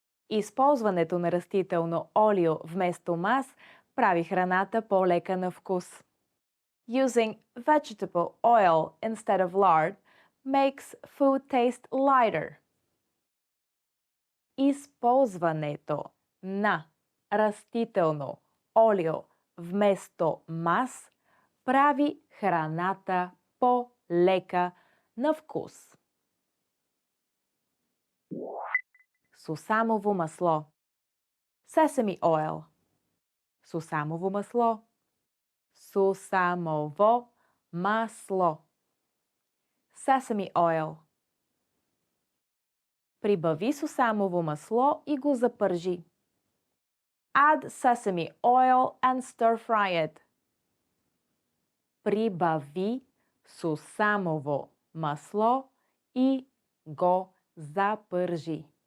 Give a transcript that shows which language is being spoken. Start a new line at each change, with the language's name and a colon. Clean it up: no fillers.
Bulgarian: Използването на растително олио вместо мас прави храната по-лека на вкус.
English: Using vegetable oil instead of lard makes food taste lighter.
Bulgarian: Използването на растително олио вместо мас прави храната по-лека на вкус. Сусамово масло.
English: Sesame oil.
Bulgarian: Сусамово масло. Сусамово масло.
English: Sesame oil.
Bulgarian: Прибави сусамово масло и го запържи.
English: Add sesame oil and stir fry it.
Bulgarian: Прибави сусамово масло и го запържи.